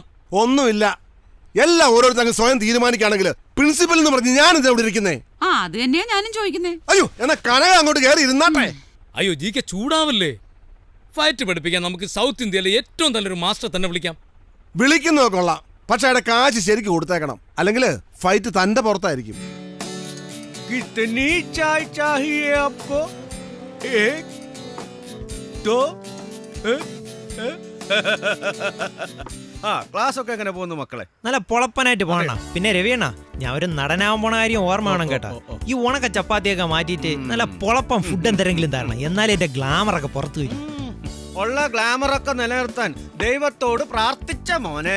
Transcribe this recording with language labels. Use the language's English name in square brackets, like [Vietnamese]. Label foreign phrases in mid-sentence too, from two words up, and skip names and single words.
[Malayalam] ഒന്നുമില്ല, എല്ലാം ഓരോരുത്തർ സ്വയം തീരുമാനിക്കുകയാണെങ്കിൽ പ്രിൻസിപ്പൽ എന്ന് പറഞ്ഞ് ഞാൻ ഇവിടെ ഇരിക്കുന്നേ. അത് തന്നെയാ ഞാനും ചോദിക്കുന്നേ. അയ്യോ, എന്നാ കനക അങ്ങോട്ട് കയറി ഇരുന്നാട്ടെ. അയ്യോ ജിക്ക് ചൂടാവല്ലേ. ഫൈറ്റ് പഠിപ്പിക്കാൻ നമുക്ക് സൗത്ത് ഇന്ത്യയിലെ ഏറ്റവും നല്ലൊരു മാസ്റ്റർ തന്നെ വിളിക്കാം. വിളിക്കുന്നതൊക്കെ കൊള്ളാം, പക്ഷെ അവിടെ കാശ് ശരിക്കും കൊടുത്തേക്കണം, അല്ലെങ്കിൽ ഫൈറ്റ് തന്റെ പുറത്തായിരിക്കും. [Hindi] कितनी चाय चाहिए आपको? एक दो. [Malayalam] ക്ലാസ് ഒക്കെ എങ്ങനെ പോകുന്നു മക്കളെ? നല്ല പൊളപ്പനായിട്ട് പോണ. പിന്നെ രവിയണ്ണ, ഞാൻ ഒരു നടനാവാൻ പോണ കാര്യം ഓർമ്മ വേണം കേട്ടാ. ഈ ഉണക്ക ചപ്പാത്തിയൊക്കെ മാറ്റിയിട്ട് നല്ല പൊളപ്പം ഫുഡ് എന്തെങ്കിലും തരണം, എന്നാലേ എന്റെ ഗ്ലാമറൊക്കെ പുറത്തു വരും. ഉള്ള ഗ്ലാമറൊക്കെ നിലനിർത്താൻ ദൈവത്തോട് പ്രാർത്ഥിച്ച മോനെ.